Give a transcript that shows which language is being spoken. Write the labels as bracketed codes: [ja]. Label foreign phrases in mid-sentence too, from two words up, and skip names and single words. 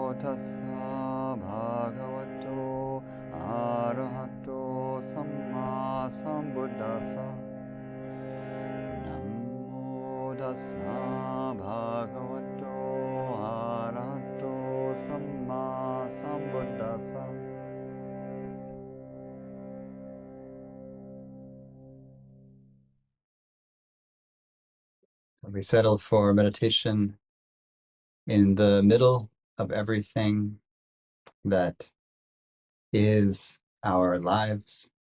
[pi] tassa bhagavato arahato sammāsambuddhasa. Namo tassa bhagavato arahato sammāsambuddhasa. [en] We settle for meditation in the middle of everything that is our lives.